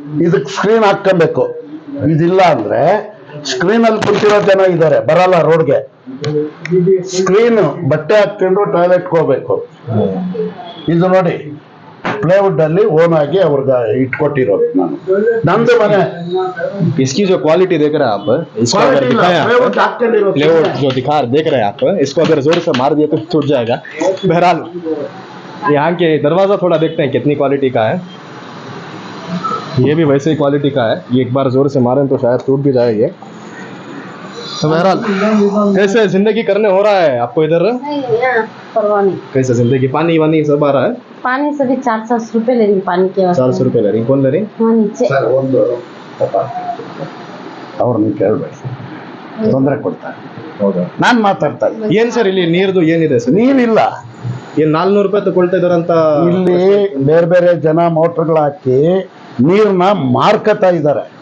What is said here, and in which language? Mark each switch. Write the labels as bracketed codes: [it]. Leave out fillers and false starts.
[kn] ಇದಕ್ಕೆ ಸ್ಕ್ರೀನ್ ಹಾಕ್ಕೊಬೇಕು. ಇದಿಲ್ಲ ಅಂದ್ರೆ ಸ್ಕ್ರೀನಲ್ಲಿ ಕುಂತಿರೋ ಜನ ಇದ್ದಾರೆ, ಬರಲ್ಲ ರೋಡ್ಗೆ. ಸ್ಕ್ರೀನ್ ಬಟ್ಟೆ ಹಾಕೊಂಡು ಟಾಯ್ಲೆಟ್ಗೆ ಹೋಗ್ಬೇಕು. ಇದು ನೋಡಿ, प्लेवुड ಅಲ್ಲಿ ಓನ್ ಆಗಿ ಅವ್ರಿಗೆ ಇಟ್ಕೊಟ್ಟಿರೋದು ನಾನು. ನಂದು ಮನೆ. [hi] इसकी जो क्वालिटी देख रहे हैं आप, इसको अगर दिखाएं आप, प्लेवुड जो देख रहे हैं आप, इसको अगर जोर से मार दिए तो टूट जाएगा. बहरहाल यहाँ के दरवाजा थोड़ा देखते हैं कितनी क्वालिटी का है. ये भी वैसे ही क्वालिटी का है. ये एक बार जोर से मारें तो शायद टूट भी जाएगा. तो बहरहाल कैसे जिंदगी करने हो रहा है आपको इधर? परवाह नहीं. कैसे जिंदगी, पानी वानी सब आ रहा है? पानी से भी 400 रुपए ले रही, पानी के 400 रुपए ले रही. कौन ले रही? वहाँ नीचे. [kn] ಸರ್, ಒಂದು ಅವ್ರನ್ನ ಕೇಳಬೇಡಿ, ತೊಂದರೆ ಕೊಡ್ತಾರೆ. ಹೌದಾ? ನಾನು ಮಾತಾಡ್ತಾ ಇದ್ದೀನಿ. ಏನ್ ಸರ್ ಇಲ್ಲಿ ನೀರ್ದು ಏನಿದೆ ಸರ್? ನೀರಿಲ್ಲ. ಏನ್ 400 ರೂಪಾಯಿ ತಗೊಳ್ತಾ ಇದಾರಂತ ಇಲ್ಲಿ ಬೇರೆ ಬೇರೆ ಜನ ಮೋಟರ್ಗಳು ಹಾಕಿ ನೀರನ್ನ ಮಾರ್ಕತಾ ಇದ್ದಾರೆ.